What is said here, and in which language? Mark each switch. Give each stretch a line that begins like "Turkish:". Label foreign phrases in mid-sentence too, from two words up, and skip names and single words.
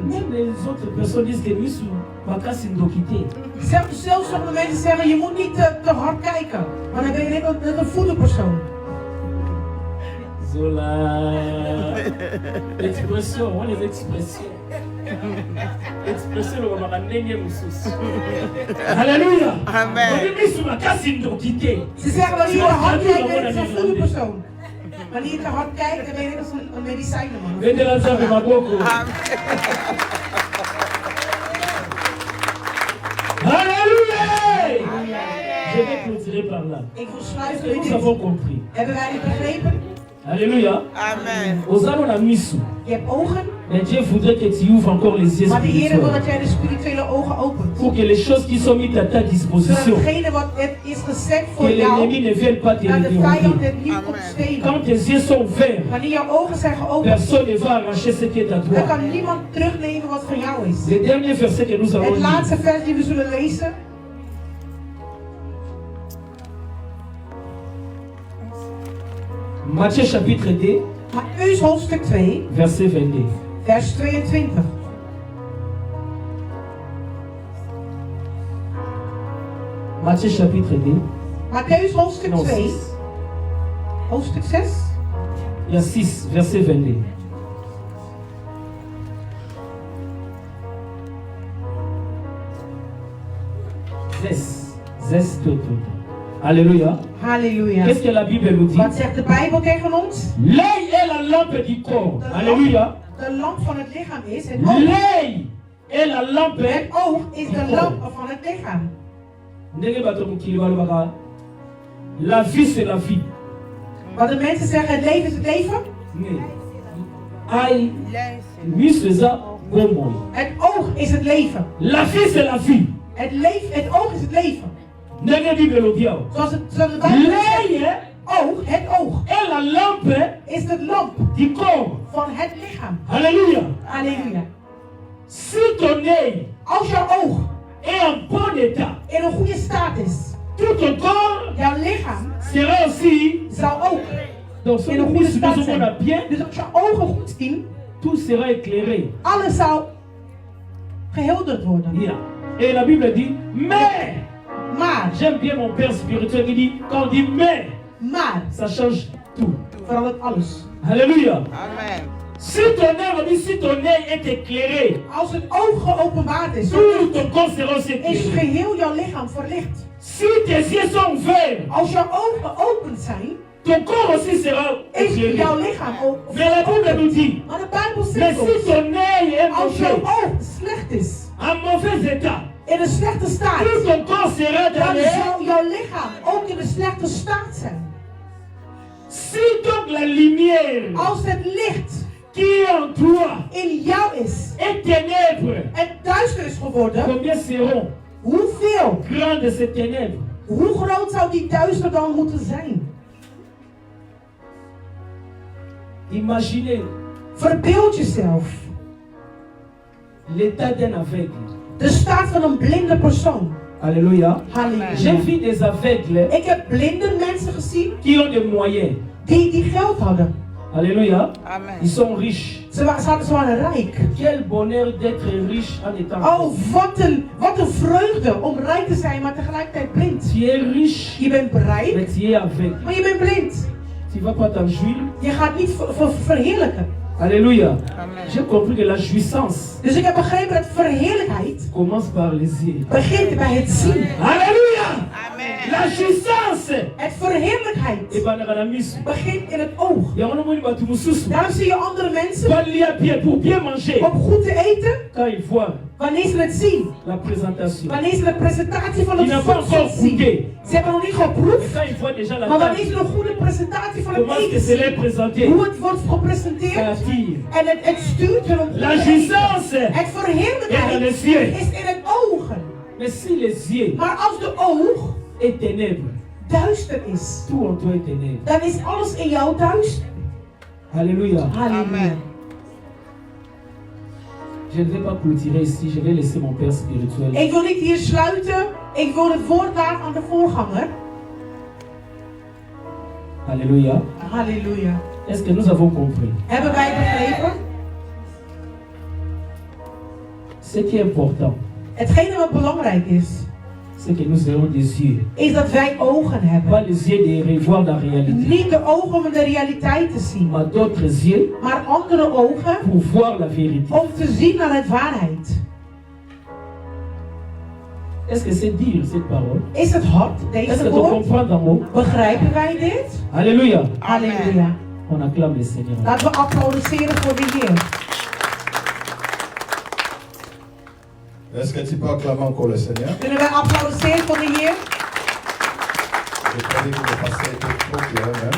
French: Même les autres personnes disent que nous sommes Bakasindokité.
Dutch: Zelfs sommige mensen zeggen, je moet niet te hard kijken. Maar dan ben je net een voederpersoon. Zola.
French: Expression, on les expressions. Expression, on va ramener Moussous. Alléluia. Amen. On dit sur Bakasindokité.
Dutch: Ze zeggen, wanneer je te hard kijkt, ben je net een voederpersoon. Wanneer je te hard kijkt, dan ben je net als een medicijnenman.
Lingala: Vende la zave maboko. Alléluia.
French: Je vais clôturer par là.
Dutch: Ik wil sluiten
French: Est-ce
Dutch: met
French: que nous avons dit. compris?
Dutch: Hebben wij het begrepen?
French: Alléluia. Amen.
Lingala: Osano na misu.
Dutch: Je hebt ogen,
French: Mais Dieu voudrait que tu ouvres encore les yeux
Dutch: maar de Heer wil dat
French: spirituels.
Dutch: jij de spirituele ogen opent.
French: Pour que les choses qui sont mises à ta
Dutch: Zodat
French: disposition,
Dutch: hetgene wat het is gezet
French: que
Dutch: voor jou,
French: l'ennemi ne vienne pas te
Dutch: dat de vijand
French: dérober.
Dutch: het niet komt stelen.
French: Quand tes yeux sont ouverts,
Dutch: Wanneer jouw ogen zijn geopend,
French: personne ne va arracher ce qui est à
Dutch: dan
French: toi.
Dutch: kan niemand terugnemen wat van jou is.
French: Le dernier verset que nous allons
Dutch: Het laatste
French: lire,
Dutch: vers die we zullen lezen,
French: Matthieu chapitre 2,
Dutch: Mattheüs hoofdstuk 2,
French: verset 22.
Dutch: vers 22.
French: Matthieu chapitre 2,
Dutch: Mattheüs hoofdstuk
French: non 2, 6.
Dutch: hoofdstuk 6,
French: Il y a 6, verset 22. Zes, tout. Alléluia.
Dutch: halleluja.
French: Qu'est-ce que la Bible nous dit?
Dutch: Wat zegt de Bijbel tegen ons?
French: L'œil est la lampe du corps. Alléluia.
Dutch: De lamp van het lichaam is het oog.
French: L'œil est la lampe.
Dutch: Het oog is de lamp van het lichaam.
Lingala: Ndenge bato mokili balobaka,
French: la vie c'est la vie.
Dutch: Wat de mensen zeggen, het leven is het leven. Nee. Ai,
Lingala: miso eza bomoi.
Dutch: Het oog is het leven.
French: La vie c'est la vie.
Dutch: Het oog is het leven.
Lingala: Ndenge Bible lobi awa.
Dutch: Zoals de Bijbel zegt,
French: L'œil
Dutch: het oog
French: est la lampe
Dutch: is de lamp
French: du corps.
Dutch: van het lichaam.
French: Alléluia.
Dutch: Halleluja.
French: Si ton œil
Dutch: Als jouw oog
French: est en bon état,
Dutch: in een goede staat is,
French: tout ton corps
Dutch: jouw lichaam
French: sera aussi
Dutch: zal ook
French: dans son
Dutch: in een goede staat
French: on a
Dutch: zijn.
French: bien,
Dutch: Dus als je ogen goed zien,
French: tout sera éclairé.
Dutch: alles zal gehilderd worden.
French: Yeah. Et la Bible dit, mais,
Dutch: Maar,
French: j'aime bien mon père spirituel qui dit, quand on dit mais, ça change tout.
Dutch: verandert alles.
French: Alléluia. Amen. Si ton œil, on dit, si ton œil est éclairé,
Dutch: Als het oog geopenbaard is,
French: tout ton corps sera aussi
Dutch: is
French: éclairé.
Dutch: geheel jouw lichaam verlicht.
French: Si tes yeux sont ouverts,
Dutch: Als jouw ogen geopend zijn,
French: ton corps aussi sera
Dutch: is
French: éclairé.
Dutch: jouw lichaam ook
French: Mais la Bible nous dit,
Dutch: Maar de Bijbel
French: mais
Dutch: zegt
French: si
Dutch: ons,
French: ton œil est
Dutch: als jouw
French: mauvais,
Dutch: oog slecht is,
French: en mauvais état,
Dutch: in een slechte staat,
French: tout ton corps sera dans
Dutch: dan
French: les...
Dutch: zal jouw lichaam ook in een slechte staat zijn.
French: Si donc la lumière
Dutch: Als het licht
French: qui est en toi
Dutch: in jou is
French: est ténèbres,
Dutch: en duister is geworden,
French: combien seront
Dutch: hoeveel,
French: grandes ces ténèbres?
Dutch: hoe groot zou die duister dan moeten zijn?
French: Imaginez
Dutch: Verbeeld jezelf.
French: l'état d'un aveugle.
Dutch: De staat van een blinde persoon.
French: Alléluia.
Dutch: Halleluja.
French: J'ai vu des aveugles
Dutch: Ik heb blinde mensen gezien
French: qui ont des moyens.
Dutch: die geld hadden.
French: Alléluia. Amen. Ils sont riches.
Dutch: Ze waren rijk.
French: Quel bonheur d'être riche en étant
Dutch: Oh,
French: aveugle.
Dutch: wat een vreugde om rijk te zijn, maar tegelijkertijd blind.
French: Tu es riche,
Dutch: Je bent rijk,
French: mais tu es aveugle.
Dutch: maar je bent blind.
French: Tu ne vas pas t'en jouir.
Dutch: Je gaat niet verheerlijken.
French: Alléluia. Amen. J'ai compris que la jouissance
Dutch: Dus ik heb begrepen dat verheerlijkheid
French: commence par les yeux.
Dutch: begint bij het zien.
French: Alléluia. Amen. La jouissance.
Dutch: Het verheerlijkheid begint in het oog. Daarom zie je andere mensen
French: pour bien manger.
Dutch: om goed te eten,
French: Quand ils voient
Dutch: wanneer ze het zien.
French: la présentation.
Dutch: Wanneer ze de presentatie van
French: Ils
Dutch: het
French: n'ont pas
Dutch: voedsel
French: encore
Dutch: zien.
French: goûté.
Dutch: Ze hebben nog niet geproefd.
French: Quand ils voient déjà la
Dutch: Maar wanneer
French: table,
Dutch: ze een goede presentatie van het
French: comment est-ce que
Dutch: eten
French: c'est
Dutch: zien,
French: les présenté?
Dutch: hoe het wordt
French: Ça
Dutch: gepresenteerd
French: attire.
Dutch: en het stuurt hun om
French: La
Dutch: goed te eten.
French: jouissance
Dutch: Het
French: est dans
Dutch: verheerlijkheid
French: les yeux.
Dutch: is in het ogen.
French: Mais si les yeux
Dutch: Maar als de oog
French: est ténèbres,
Dutch: duister is,
French: tout en toi est ténèbres.
Dutch: dan is alles in jou duister.
French: Alléluia.
Dutch: Halleluja. Amen.
French: Je ne vais pas clôturer ici, je vais laisser mon père spirituel.
Dutch: Ik wil niet hier sluiten. Ik wil het woord laten aan de voorganger.
French: Alléluia.
Dutch: Halleluja.
French: Est-ce que nous avons compris?
Dutch: Hebben wij begrepen?
French: Ce qui est important,
Dutch: Hetgene wat belangrijk is,
French: c'est que nous ayons des yeux.
Dutch: is dat wij ogen
French: Pas
Dutch: hebben.
French: les yeux de revoir la réalité,
Dutch: Niet de ogen om de realiteit te zien,
French: mais d'autres yeux
Dutch: maar andere ogen
French: pour voir la vérité.
Dutch: om te zien naar het waarheid.
French: Est-ce que c'est dire cette parole?
Dutch: Is het hard,
French: Est-ce que
Dutch: deze
French: tu
Dutch: woord?
French: comprends dans mot?
Dutch: Begrijpen wij dit?
French: Alléluia.
Dutch: Halleluja.
French: On acclame le Seigneur.
Dutch: Laten we applaudisseren voor de Heer.
French: Est-ce que tu peux acclamer encore le Seigneur?
Dutch: Kunnen wij applaudisseren voor de Heer?
French: Je croyais que le pasteur était trop clair même.